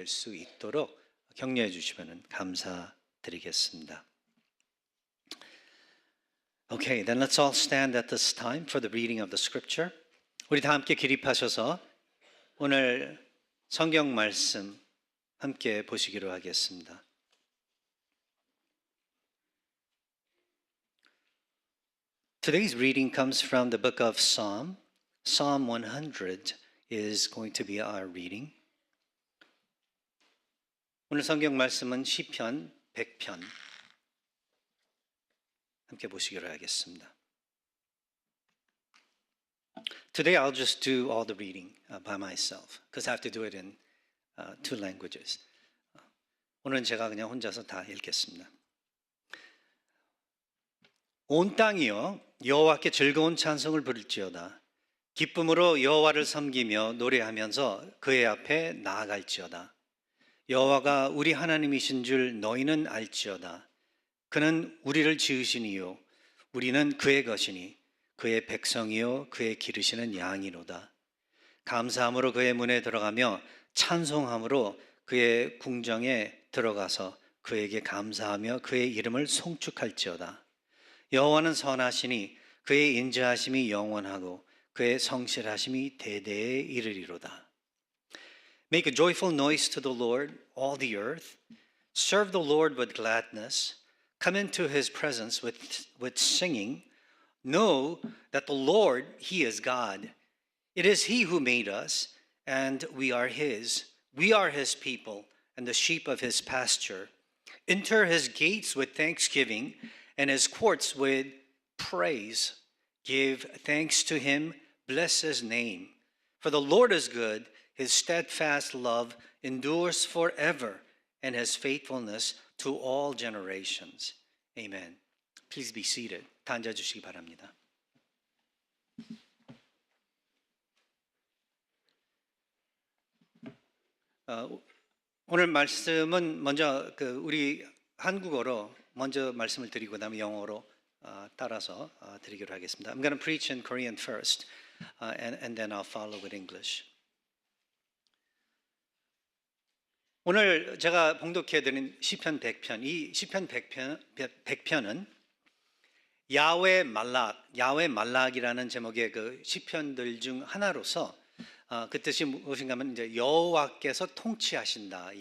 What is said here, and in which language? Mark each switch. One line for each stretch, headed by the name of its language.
Korean: 될 수 있도록 격려해 주시면 감사드리겠습니다.
English: Okay, then let's all stand at this time for the reading of the scripture.
Korean: 우리 다 함께 기립하셔서 오늘 성경 말씀 함께 보시기로 하겠습니다.
English: Today's reading comes from the book of Psalm. Psalm 100 is going to be our reading.
Korean: 오늘 성경 말씀은 시편 100편 함께 보시기로 하겠습니다.
English: Today I'll just do all the reading by myself because I have to do it in two languages.
Korean: 오늘은 제가 그냥 혼자서 다 읽겠습니다. 온 땅이여 여호와께 즐거운 찬송을 부를지어다. 기쁨으로 여호와를 섬기며 노래하면서 그의 앞에 나아갈지어다. 여호와가 우리 하나님이신 줄 너희는 알지어다. 그는 우리를 지으시니요 우리는 그의 것이니 그의 백성이요 그의 기르시는 양이로다. 감사함으로 그의 문에 들어가며 찬송함으로 그의 궁정에 들어가서 그에게 감사하며 그의 이름을 송축할지어다. 여호와는 선하시니 그의 인자하심이 영원하고 그의 성실하심이 대대에 이르리로다.
English: Make a joyful noise to the Lord, all the earth. Serve the Lord with gladness. Come into his presence with singing. Know that the Lord, he is God. It is he who made us, and we are his. We are his people, and the sheep of his pasture. Enter his gates with thanksgiving, and his courts with praise. Give thanks to him, bless his name. For the Lord is good, his steadfast love endures forever, and his faithfulness to all generations. Amen. Please be seated.
Korean: 다 앉아주시기 바랍니다. 오늘 말씀은 먼저 우리 한국어로 먼저 말씀을 드리고 그다음에 영어로 따라서 드리기로 하겠습니다.
English: I'm going to preach in Korean first, and then I'll follow with English.
Korean: 오늘 제가 봉독해 드린 시편 100편, 이 시편 100편은 야훼 말락이라는 제목의 그 시편들 중 하나로서 그 뜻이 무엇인가 하면 이제 여호와께서 통치하신다.